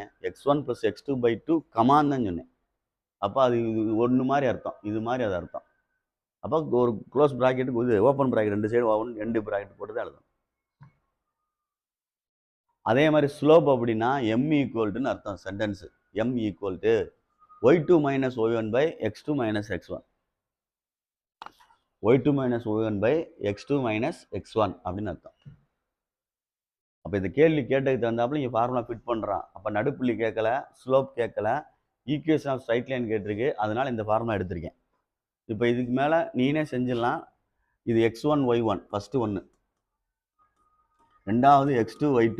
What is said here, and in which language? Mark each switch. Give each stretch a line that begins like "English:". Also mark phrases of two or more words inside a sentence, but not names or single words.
Tamil: x1 + x2/2 கமான்னு தான் சொன்னேன். அப்போ அது இது ஒன்று மாதிரி அர்த்தம், இது மாதிரி அது அர்த்தம். அப்போ ஒரு
English: close bracket
Tamil: இது
English: open bracket,
Tamil: ரெண்டு
English: side open,
Tamil: ரெண்டு ப்ராக்கெட் போட்டு தான் எழுதணும். அதே மாதிரி ஸ்லோப் அப்படின்னா m ஈக்குவல்ட்டுன்னு அர்த்தம் சென்டென்ஸு. m ஈக்குவல்ட்டு y2 - y1/x2 - x1. y2 - y1/x2 - x1 அப்படின்னு அர்த்தம். அப்போ இந்த கேள்வி கேட்டதுக்கு தகுந்தாப்புல இங்கே
English: formula fit
Tamil: பண்ணுறான். அப்போ நடுப்புள்ளி கேட்கல, ஸ்லோப் கேட்கல,
English: equation of straight line
Tamil: கேட்டிருக்கு. அதனால் இந்த ஃபார்முலா எடுத்திருக்கேன். இப்போ இதுக்கு மேலே நீனே செஞ்சிடலாம். இது x1 y1 ஃபஸ்ட்டு ஒன்று, ரெண்டாவது x2 y2.